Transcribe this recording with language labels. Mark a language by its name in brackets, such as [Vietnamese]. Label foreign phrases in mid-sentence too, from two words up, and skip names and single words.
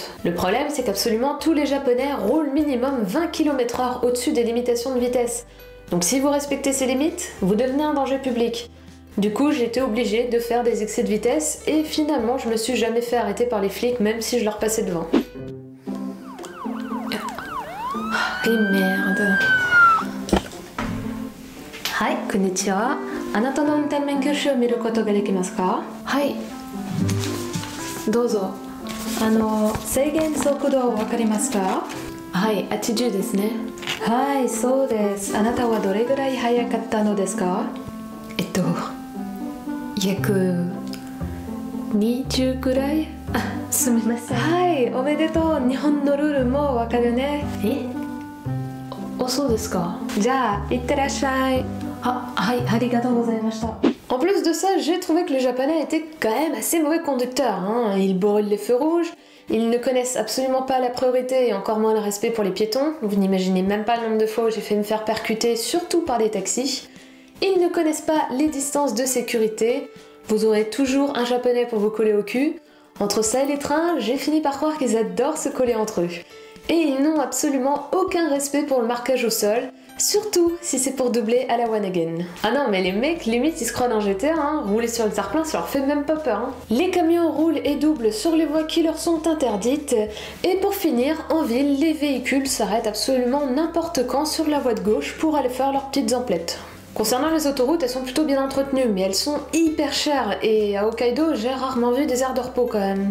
[French] Le problème, c'est qu'absolument tous les Japonais roulent minimum 20 km/h au-dessus des limitations de vitesse. Donc si vous respectez ces limites, vous devenez un danger public. Du coup, j'ai été obligée de faire des excès de vitesse et finalement, je me suis jamais fait arrêter par les flics, même si je leur passais devant. Et merde. [Japanese] Hi, konnichiwa. あなたの運転免許証を見ることができますか？はい。どうぞ。制限速度わかりますか？はい、80ですね。はい、そうです。あなたはどれぐらい速かったのですか？約20くらい？あ、すみません。はい、おめでとう。日本のルールもわかるね。そうですか。じゃあ、いってらっしゃい。 [French] En plus de ça, j'ai trouvé que les Japonais étaient quand même assez mauvais conducteurs. Ils brûlent les feux rouges, ils ne connaissent absolument pas la priorité et encore moins le respect pour les piétons. Vous n'imaginez même pas le nombre de fois où j'ai fait me faire percuter, surtout par des taxis. Ils ne connaissent pas les distances de sécurité. Vous aurez toujours un Japonais pour vous coller au cul. Entre ça et les trains, j'ai fini par croire qu'ils adorent se coller entre eux. Et ils n'ont absolument aucun respect pour le marquage au sol. Surtout si c'est pour doubler à la one again. Ah non, mais les mecs, limite, ils se croient dans GTA, rouler sur le terre-plein, ça leur fait même pas peur. Les camions roulent et doublent sur les voies qui leur sont interdites. Et pour finir, en ville, les véhicules s'arrêtent absolument n'importe quand sur la voie de gauche pour aller faire leurs petites emplettes. Concernant les autoroutes, elles sont plutôt bien entretenues, mais elles sont hyper chères, et à Hokkaido, j'ai rarement vu des aires de repos quand même.